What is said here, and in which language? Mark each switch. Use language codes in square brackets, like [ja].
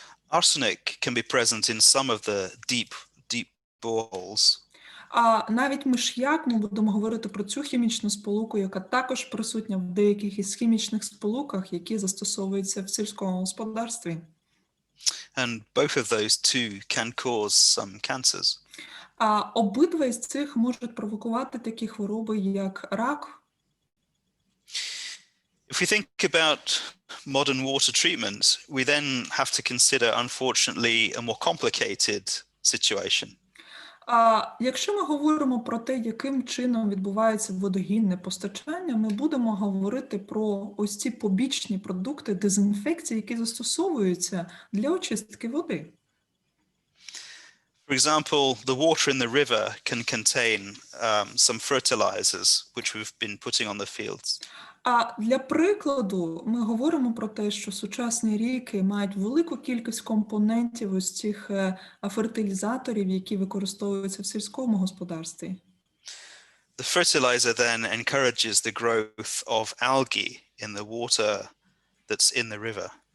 [en] Arsenic can be present in some of the deep boreholes. [uk] Навіть миш'як, ми будемо говорити про цю хімічну сполуку, яка також присутня в деяких із хімічних сполуках, які застосовуються в сільському господарстві. [en] And both of those two can cause some cancers. [uk] Обидва із цих можуть провокувати такі хвороби, як рак. [en] If we think about modern water treatment, we then have to consider, unfortunately, a more complicated situation. [uk] Якщо ми говоримо про те, яким чином відбувається водогінне постачання, ми будемо говорити про ось ці побічні продукти дезінфекції, які застосовуються для очистки води. [en] For example, the water in the river can contain some fertilizers which we've been putting on the fields. [uk] Для прикладу, ми говоримо про те, що сучасні ріки мають велику кількість компонентів ось цих фертилізаторів, які використовуються в сільському господарстві. [en] The fertilizer then encourages the growth of algae in the water that's in the river.